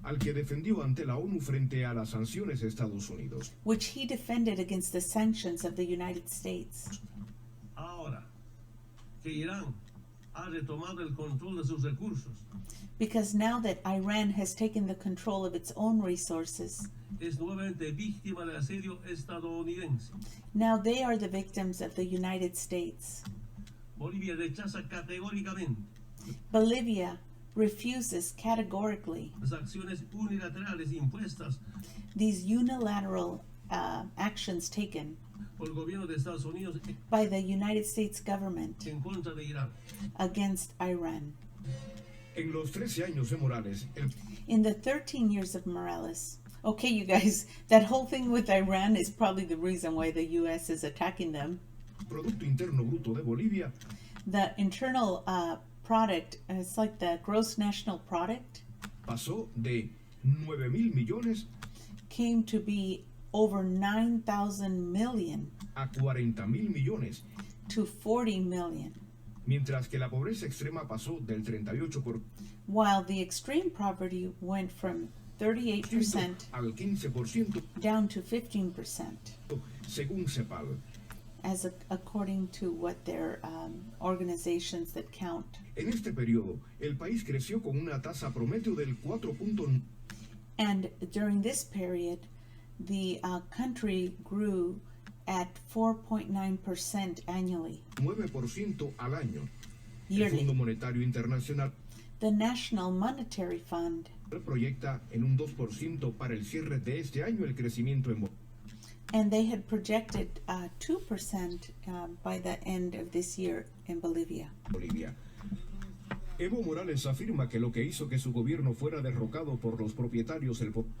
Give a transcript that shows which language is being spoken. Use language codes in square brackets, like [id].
[es] al que defendió ante la ONU frente a las sanciones de Estados Unidos. [en] which he defended against the sanctions of the United States. [es] Ahora que Irán ha retomado el control de sus recursos, [en] Because now that Iran has taken the control of its own resources, [es] es nuevamente víctima del asedio estadounidense. [en] now they are the victims of the United States. [es] Bolivia rechaza categóricamente [en] Bolivia refuses categorically [es] las acciones unilaterales impuestas [en] these unilateral actions taken [es] por el gobierno de Estados Unidos [en] by the United States government [es] en contra de Irán. [en] against Iran. [es] En los 13 años de Morales, el [en] In the 13 years of Morales, okay, you guys, that whole thing with Iran is probably the reason why the U.S. is attacking them. [es] Producto Interno Bruto de Bolivia [en] The internal product, it's like the gross national product, [es] pasó de 9.000 millones [en] came to be over 9,000 million [es] a 40.000 millones, [en] to 40 million, [es] mientras que la pobreza extrema pasó del 38% [en] while the extreme poverty went from 38% [es] al 15%, [en] down to 15%, [es] según CEPAL. [en] according to what their organizations that count. [es] En este periodo, el país creció con una tasa promedio del 4.9% [en] And during this period, the country grew at 4.9% annually. [es] al año. El [en] Yearly. [es] Fondo Monetario Internacional [en] The National Monetary Fund [es] proyecta en un 2% para el cierre de este año el crecimiento en [en] and they had projected 2% by the end of this year in Bolivia. [es] Bolivia. Evo Morales afirma que lo que hizo que su gobierno fuera derrocado por los propietarios del